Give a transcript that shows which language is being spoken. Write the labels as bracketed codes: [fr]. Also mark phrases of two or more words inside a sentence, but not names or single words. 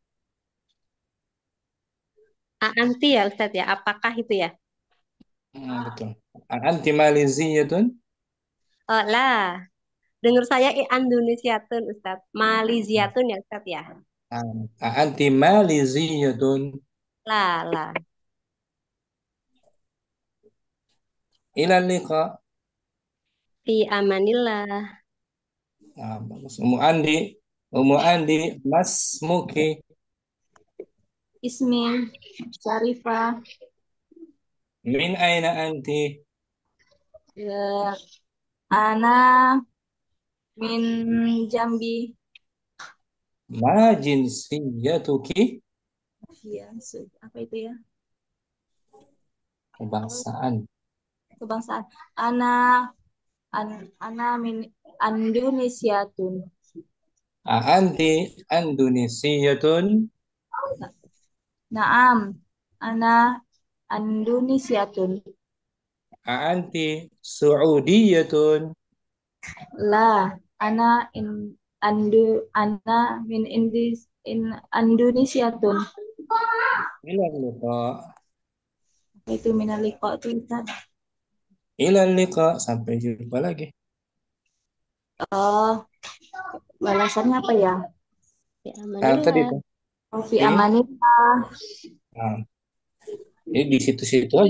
[id] Anti ya Ustadz ya. Apakah itu ya? [ar] Betul. أنتِ ماليزية? Oh lah. [id] Dengar saya Indonesiatun Ustadz. Maliziatun ya Ustadz ya. [ar] أنتِ ماليزية? Lah. إلى اللقاء. في أمان الله. Bagus. Ummu Andi, masmuki. Ismi Syarifah. من أين أنتِ? Ya, أنا من Jambi. ما جنسيتكِ? [id] Ya, apa itu ya? Kebangsaan. Kebangsaan. [ar] أنا من إندونيسية. أنتِ إندونيسية? نعم. أنا إندونيسية. أنتِ سعودية? لا. أنا من إندونيسية. إلى اللقاء. [id] Apa itu minaliko itu Ustaz? [ar] إلى اللقاء. [id] Sampai jumpa lagi. Oh, balasannya apa ya? Fi Tadi [ar] amanillah. [id] tuh. [ar] Oh, في أمان الله. [id] Nah, ini di situ-situ aja.